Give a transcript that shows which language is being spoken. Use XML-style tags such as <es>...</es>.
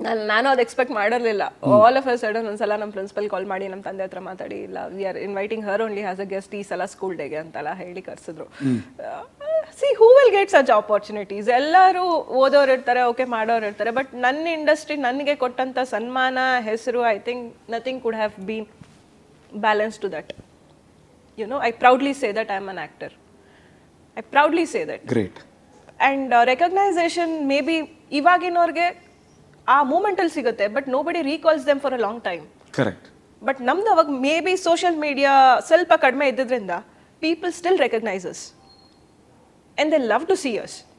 <kn>ನಾನು ಅದು ಎಕ್ಸ್ಪೆಕ್ಟ್ ಮಾಡಿರಲಿಲ್ಲ.</kn> <en>all of a sudden</en> <kn>ಒಂದ್ಸಲ ನಮ್ಮ ಪ್ರಿನ್ಸಿಪಲ್ ಕಾಲ್ ಮಾಡಿ ನಮ್ಮ ತಂದೆ ಹತ್ರ ಮಾತಾಡಿ, ಇಲ್ಲ</kn> <en>we are inviting her only as a guest</en> <kn>ಈ ಸಲ ಸ್ಕೂಲ್ ಡೇಗೆ ಅಂತೆಲ್ಲ ಹೇಳಿ ಕರೆಸಿದ್ರು.</kn> <en>See who will get such opportunities?</en> <kn>ಎಲ್ಲರೂ ಓದೋರು ಇರ್ತಾರೆ, ಓಕೆ ಮಾಡೋರು ಇರ್ತಾರೆ,</kn> <en>but</en> <kn>ನನ್ನ ಇಂಡಸ್ಟ್ರಿ ನನಗೆ ಕೊಟ್ಟಂಥ ಸನ್ಮಾನ, ಹೆಸರು,</kn> <en>I think nothing could have been balance to that. I proudly say that I'm an actor. I proudly say that. Great. And recognition maybe</en> <kn>ಇವಾಗಿನವ್ರಿಗೆ ಆ ಮೂಮೆಂಟಲ್ಲಿ ಸಿಗುತ್ತೆ,</kn> <en>But nobody recalls them for a long time. Correct. But ನಮ್ದು ಅವಾಗ maybe social media</en> <kn>ಸ್ವಲ್ಪ ಕಡಿಮೆ ಇದ್ದಿದ್ದರಿಂದ</kn> <en>People still recognises and they love to see us.</en>